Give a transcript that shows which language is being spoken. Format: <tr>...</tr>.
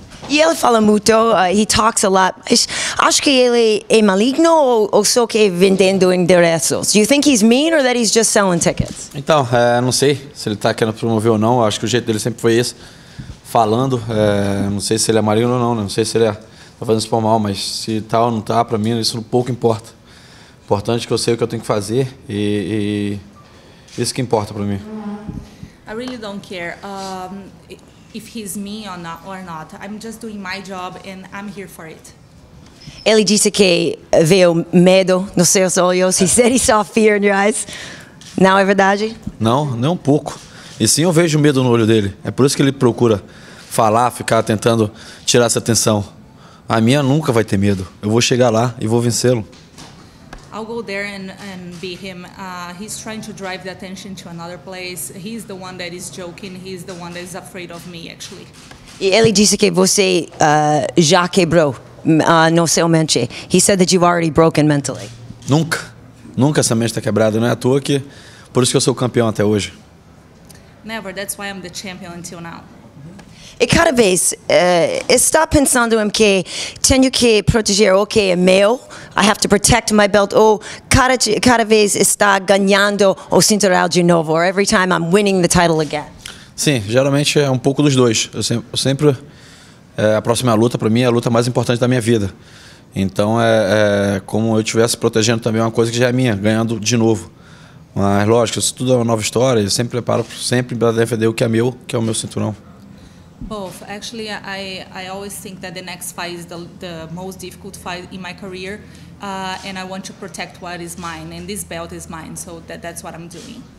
<pt>E ele fala muito,</pt> <en>he talks a lot.</en> <pt>Mas acho que ele é maligno ou só que vendendo endereços?</pt> <en>Do you think he's mean or that he's just selling tickets?</en> <pt>Então, não sei se ele está querendo promover ou não. Acho que o jeito dele sempre foi esse, falando. Não sei se ele é maligno ou não, não sei se ele tá fazendo isso por mal, mas se tá ou não tá, para mim isso pouco importa. Importante é que eu sei o que eu tenho que fazer e isso que importa para mim.</pt> <en>I really don't care if he's mean or not. I'm just doing my job and I'm here for it.</en> <pt>Ele disse que viu medo nos seus olhos.</pt> <en>He said he saw fear in your eyes.</en> <pt>Não é verdade? Não, nem um pouco. E sim, eu vejo medo no olho dele. É por isso que ele procura falar, ficar tentando tirar essa atenção. A minha nunca vai ter medo. Eu vou chegar lá e vou vencê-lo.</pt> <en>I'll go there and beat him. He's trying to drive the attention to another place. He's the one that is joking. He's the one that is afraid of me, actually.</en> <pt>E ele disse que você já quebrou no seu mente.</pt> <en>He said that you've already broken mentally.</en> <pt>Nunca essa mente está quebrada. Não é à toa que por isso que eu sou campeão até hoje.</pt> <en>Never. That's why I'm the champion until now.</en> <pt>E cada vez está pensando em que tenho que proteger o que é meu,</pt> <en>I have to protect my belt,</en> <pt>ou cada vez está ganhando o cinturão de novo,</pt> <en>or every time I'm winning the title again?</en> <pt>Sim, geralmente é um pouco dos dois. Eu sempre a próxima luta para mim é a luta mais importante da minha vida. Então é como eu estivesse protegendo também uma coisa que já é minha, ganhando de novo. Mas lógico, isso tudo é uma nova história. Eu sempre preparo para defender o que é meu, que é o meu cinturão.</pt> <en>Both. Actually, I always think that the next fight is the most difficult fight in my career, and I want to protect what is mine, and this belt is mine, so that's what I'm doing.</en>